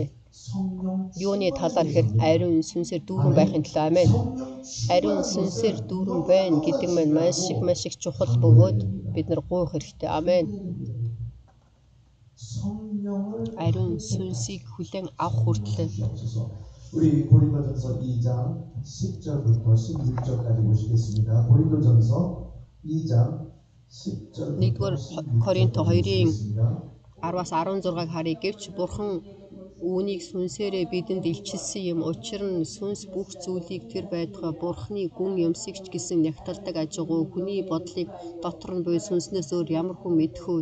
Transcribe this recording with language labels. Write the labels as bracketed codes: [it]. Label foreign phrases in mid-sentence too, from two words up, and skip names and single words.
[mn] Юуны талаар хэр ариун сүнсээр дүүрэн байхын төлөө. Амен. Ариун сүнсээр дүүрэн байна гэдэг нь маш их чухал бөгөөд бид нар гуйх хэрэгтэй. Амен. Ариун сүнсийг хүлээн авах хүртэл [ko] 우리 고린도전서 2장 10절부터 16절까지 보시겠습니다. 고린도전서 2장 10절부터 [mn] 1-р Коринт 2-ын 10-аас 16-ыг харъя гэвч Бурхан үүнийг сүнсээрээ бидэнд илчилсэн юм. Учир нь сүнс бүх зүйлийг тэр байтугай Бурханы гүн юмсагч гэсэн нягталдаг ажигуу хүний бодлыг дотор нь буй сүнснээс өөр ямар хүн мэдэх вэ?